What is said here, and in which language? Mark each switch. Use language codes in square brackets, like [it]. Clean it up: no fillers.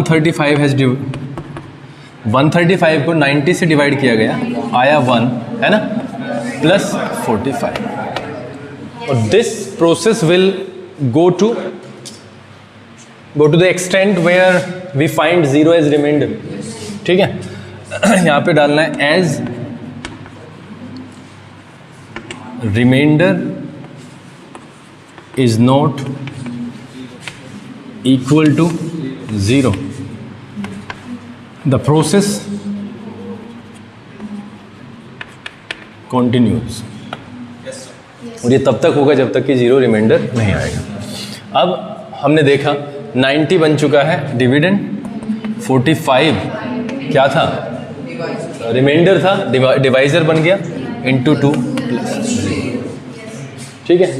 [hi] 135 को 90 से डिवाइड किया गया, आया 1, है ना, प्लस 45। [en] और this process will go to the extent where we find 0 as remainder, ठीक है। [hi] यहाँ पे डालना है [en] as remainder is not equal to 0, the process continues। [hi] और ये तब तक होगा जब तक कि 0 रिमाइंडर नहीं आएगा। अब हमने देखा 90 बन चुका है डिविडेंड, 45 क्या था? रिमाइंडर था, डिवाइजर बन गया, इंटू 2 प्लस 0, ठीक है।